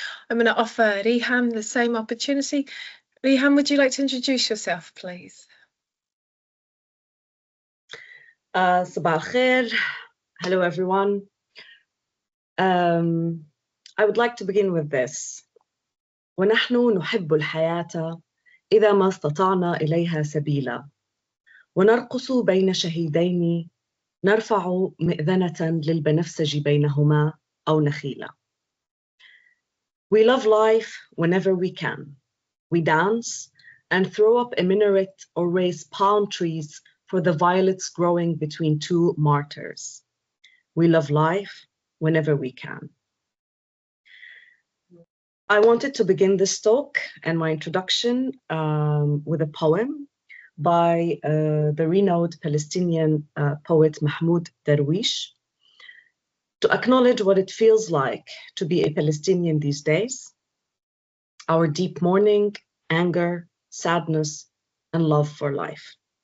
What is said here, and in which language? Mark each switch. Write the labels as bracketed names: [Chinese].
[English] I'm going to offer Riham the same opportunity. Riham, would you like to introduce yourself, please? Sabah al-khair. Hello, everyone. I would like to begin with this. [Arabic] ونحن نحب الحياة إذا ما استطعنا إليها سبيلا ونرقص بين شهيدين نرفع مئذنة للبنفسج بينهما أو نخيلا. [English] We love life whenever we can. We dance and throw up a minaret or raise palm trees for the violets growing between 2 martyrs. We love life whenever we can. I wanted to begin this talk and my introduction with a poem by the renowned Palestinian poet Mahmoud Darwish to acknowledge what it feels like to be a Palestinian these days, our deep mourning, anger, sadness, and love for life.